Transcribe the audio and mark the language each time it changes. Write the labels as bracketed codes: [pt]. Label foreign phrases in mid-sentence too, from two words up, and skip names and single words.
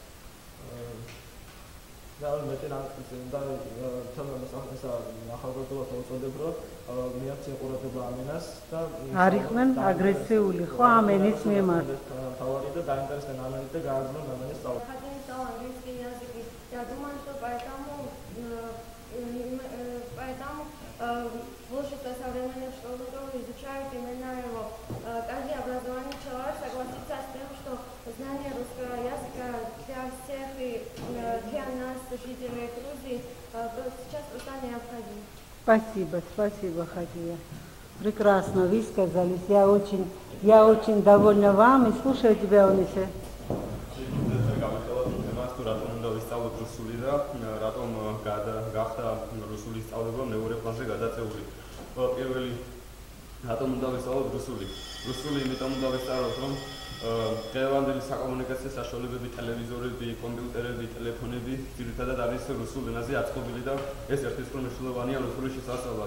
[ka] და მეტი და თამამის ახალგაზრდობას უწოდებ რომ მიაქცია ყურადღება ამ ენას და არ იყვნენ აგრესიული ხო ამ ენის მიმართ თავარი და დაინტერესდნენ ამ ენით და გააგრძელონ ამ ენის სწავლა. [ru] Я думаю, что поэтому большинство современных школьников изучают именно его. Каждый образованный человек согласится с тем, что знание русского языка для всех и для нас, жителей Грузии, сейчас просто необходимо. Спасибо, Хатия. Прекрасно высказались. Я очень довольна вами. Слушаю тебя, Унисе. [ka] რატომ უნდა ვისწავლოთ რუსული და რატომ გახდა რუსული სწავლება მეორე პლანზე გადაწეული. პირველი რატომ უნდა ვისწავლოთ რუსული? რუსული იმიტომ უნდა ვისწავლოთ, რომ დღევანდელი საკომუნიკაციო საშუალებები, ტელევიზორები, კომპიუტერები, ტელეფონები ძირითადად არის რუსულ ენაზე აწყობილი და ეს ერთის მნიშვნელოვანია რუსული შესასწავლად.